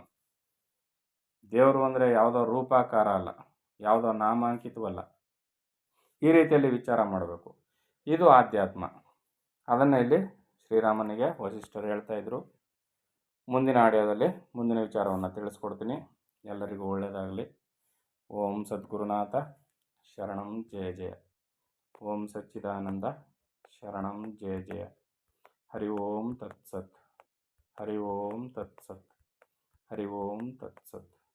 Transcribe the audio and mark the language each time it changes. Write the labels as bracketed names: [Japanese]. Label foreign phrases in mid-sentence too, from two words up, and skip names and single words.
[Kannada] ದೇವರು ಅಂದರೆ ಯಾವುದೋ ರೂಪಾಕಾರ ಅಲ್ಲ, ಯಾವುದೋ ನಾಮಾಂಕಿತವಲ್ಲ. ಈ ರೀತಿಯಲ್ಲಿ ವಿಚಾರ ಮಾಡಬೇಕು. ಇದು ಆಧ್ಯಾತ್ಮ. ಅದನ್ನು ಇಲ್ಲಿ ಶ್ರೀರಾಮನಿಗೆ ವಸಿಷ್ಠರು ಹೇಳ್ತಾ ಇದ್ರು. ಮುಂದಿನ ಆಡಿಯೋದಲ್ಲಿ ಮುಂದಿನ ವಿಚಾರವನ್ನು ತಿಳಿಸ್ಕೊಡ್ತೀನಿ. ಎಲ್ಲರಿಗೂ ಒಳ್ಳೆಯದಾಗಲಿ. [Sanskrit] ಓಂ ಸದ್ಗುರುನಾಥ ಶರಣಂ ಜಯ ಜಯ. ಓಂ ಸಚ್ಚಿದಾನಂದ ಶರಣಂ ಜಯ ಜಯ. ಹರಿ ಓಂ ತತ್ಸತ್. ಹರಿ ಓಂ ತತ್ಸತ್. ಹರಿ ಓಂ ತತ್ಸತ್.